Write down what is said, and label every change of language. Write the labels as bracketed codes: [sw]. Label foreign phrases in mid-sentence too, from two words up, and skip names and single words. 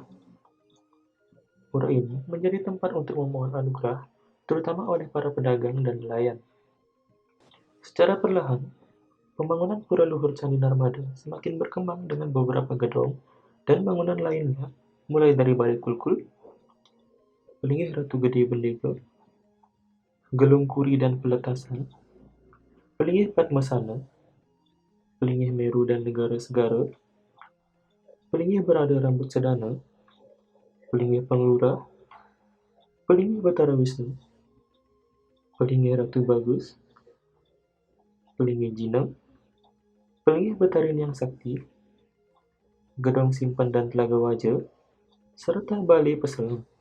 [id] Pura ini menjadi tempat untuk memohon anugerah, terutama oleh para pedagang dan nelayan. Secara perlahan, pembangunan Pura Luhur Candi Narmada semakin berkembang dengan beberapa gedung dan bangunan lainnya, mulai dari Balai Kulkul, Pelinggih Ratu Gede Bendega, Gelung Kuri dan Peletasan, Pelinggih Padmasana, Pelinggih Meru dan Negara Segara, Pelinggih Berada Rambut Sedana, Pelinggih Penglura, Pelinggih Batara Wisnu, Pelinggih Ratu Bagus, Pelinggih Jinang, Pelinggih Betarin yang Sakti, Gedong Simpan dan Telaga Waja, serta Balai Peselang.